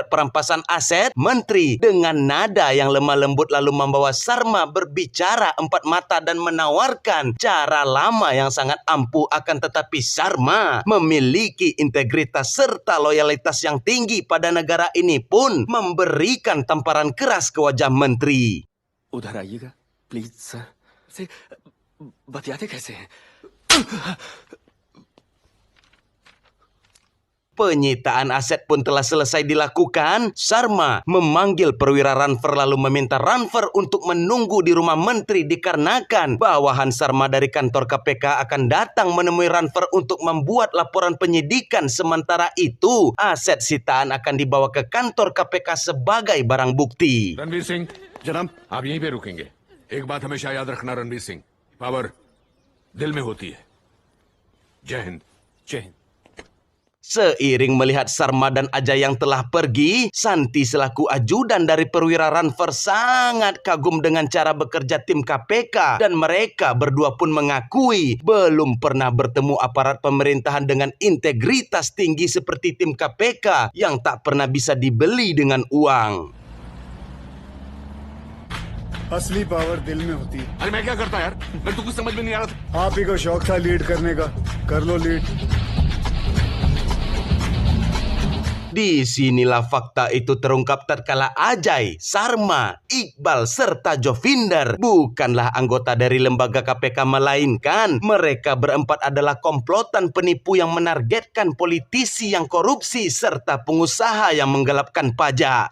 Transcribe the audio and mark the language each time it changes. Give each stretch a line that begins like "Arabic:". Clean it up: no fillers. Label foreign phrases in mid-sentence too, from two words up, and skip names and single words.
Indonesian: perampasan aset, menteri dengan nada yang lemah lembut lalu membawa Sarma berbicara empat mata dan menawarkan cara lama yang sangat ampuh. Akan tetapi Sarma memiliki integritas serta loyalitas yang tinggi pada negara ini pun memberikan tamparan keras ke wajah menteri.
Hindi: उधर आइएगा प्लीज सर से बतियाते कैसे हैं
Indonesian: Penyitaan aset pun telah selesai dilakukan. Sarma memanggil perwira Ranfer lalu meminta Ranfer untuk menunggu di rumah menteri dikarenakan bawahan Sarma dari kantor KPK akan datang menemui Ranfer untuk membuat laporan penyidikan. Sementara itu, aset sitaan akan dibawa ke kantor KPK sebagai barang bukti.
Hindi: रणवीर सिंह, जनाब आप यहीं पे रुकेंगे। एक बात हमेशा याद रखना रणवीर सिंह, पावर दिल में होती है। जय हिंद। जय हिंद
Indonesian: Seiring melihat Sarma dan Ajay yang telah pergi, Santi selaku ajudan dari perwira Ranfer sangat kagum dengan cara bekerja tim KPK dan mereka berdua pun mengakui belum pernah bertemu aparat pemerintahan dengan integritas tinggi seperti tim KPK yang tak pernah bisa dibeli dengan uang.
Hindi: असली पावर दिल में होती है। अरे मैं क्या करता यार, मैं तो कुछ समझ में नहीं आ रहा था। आप ही को शौक था लीड करने का, कर लो लीड।
Indonesian: Disinilah fakta itu terungkap tatkala Ajay, Sarma, Iqbal, serta Jovinder bukanlah anggota dari lembaga KPK, melainkan mereka berempat adalah komplotan penipu yang menargetkan politisi yang korupsi serta pengusaha yang menggelapkan pajak.